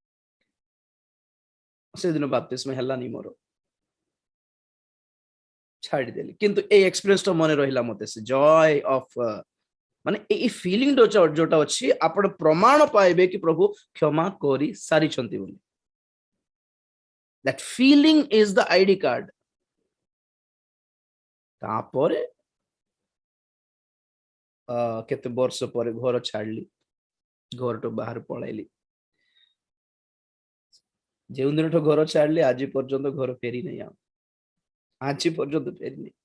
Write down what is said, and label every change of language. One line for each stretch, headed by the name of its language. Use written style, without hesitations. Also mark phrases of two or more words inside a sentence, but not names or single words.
Odia: ସେଦିନ ବାପ୍ତିସ୍ମ ହେଲାନି ମୋର, ଛାଡ଼ିଦେଲି। କିନ୍ତୁ ଏଇ ଏକ୍ସପିରିଏନ୍ସଟା ମନେ ରହିଲା ମତେ, ସେ
English: joy of
Odia: ମାନେ ଏଇ ଫିଲିଂ ଯୋଉଟା ଅଛି, ଆପଣ ପ୍ରମାଣ ପାଇବେ କି ପ୍ରଭୁ କ୍ଷମା କରି ସାରିଛନ୍ତି ବୋଲି।
English: That feeling is the ID card.
Odia: ତାପରେ କେତେ ବର୍ଷ ପରେ ଘର ଛାଡିଲି, ଘରଠୁ ବାହାର ପଳାଇଲି। ଯେଉଁ ଦିନଠୁ ଘର ଛାଡିଲି ଆଜି ପର୍ଯ୍ୟନ୍ତ ଘର ଫେରି ନାହିଁ, ଆଉ ଆଜି ପର୍ଯ୍ୟନ୍ତ ଫେରିନି।